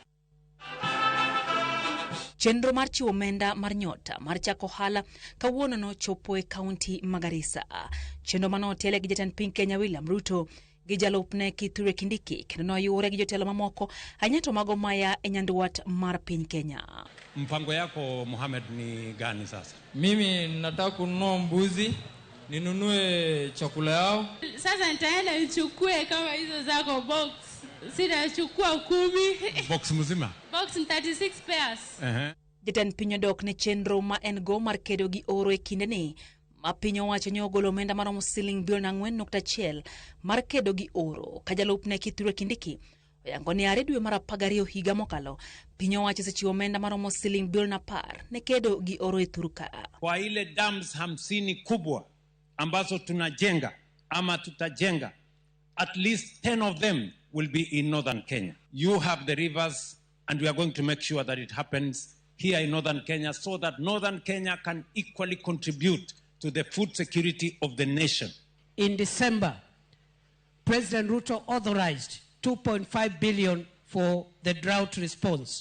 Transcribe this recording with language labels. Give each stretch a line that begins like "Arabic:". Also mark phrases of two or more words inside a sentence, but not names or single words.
Luo (Kenya and Tanzania): Chenro mar chiwo omenda mar Nyota mar chako ohala kawuono no chopo e kaunti ma Garissa. Chenro manotele gi jatend piny Kenya William Ruto gi jalupne Kithure Kindiki kendo noyure gi jotelo mamoko anyato mago maya e nyandwat mar piny Kenya.
Swahili: Mpango yako Mohamed ni gani sasa? Mimi nataka kununua mbuzi, ninunue chakula yao. Sasa nitaenda nichukue kama hizo zako box. Sitachukua 10. Box mzima? Box 36 pairs.
Luo (Kenya and Tanzania): Jatend piny odok ne chenro ma en go mar kedo gi oro e kinde ni ma piny owacho ne ogolo omenda maromo siling bilion 4.1 mar kedo gi oro. Ka jalupne Kithure Kindiki oyango ni 2 dwe mar 12 higa mokalo piny owacho sechiwo omenda maromo siling bilion 10 ne kedo gi oro e Thurka.
Swahili: Kwa ile dams 50 kubwa ambazo tunajenga ama tutajenga,
English: at least 10 of them will be in northern Kenya. You have the rivers and we are going to make sure that it happens here in northern Kenya so that northern Kenya can equally contribute to the food security of the nation. In December, President Ruto authorized 2.5 billion for the drought response.